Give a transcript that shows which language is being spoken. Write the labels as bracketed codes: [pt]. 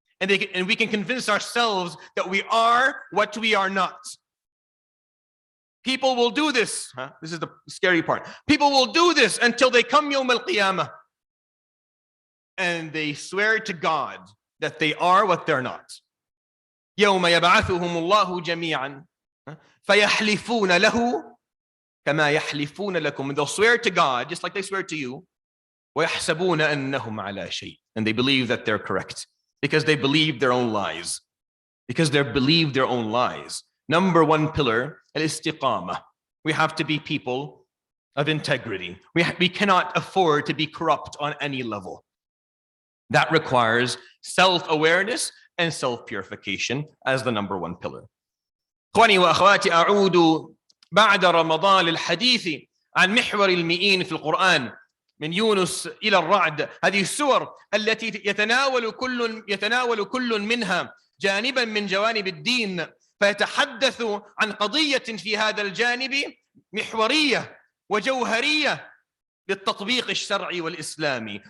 [en] And we can convince ourselves that we are what we are not. People will do this. This is the scary part. People will do this until they come Yawm al-Qiyamah. And they swear to God that they are what they're not. [ar] يوم يبعثهم الله جميعا فيحلفون له كما يحلفون لكم. [en] And they'll swear to God just like they swear to you. [ar] ويحسبون أنهم على شيء. [en] And they believe that they're correct because they believe their own lies. Because they believe their own lies. #1 pillar, al-istiqamah. We have to be people of integrity. We cannot afford to be corrupt on any level. That requires self-awareness and self-purification as the #1 pillar. [ar] إخواني وأخواتي أعود بعد رمضان للحديث عن محور المئين في القرآن من يونس إلى الرعد. هذه السور التي يتناول كل منها جانبا من جوانب الدين فيتحدث عن قضية في هذا الجانب محورية وجوهرية للتطبيق الشرعي والإسلامي.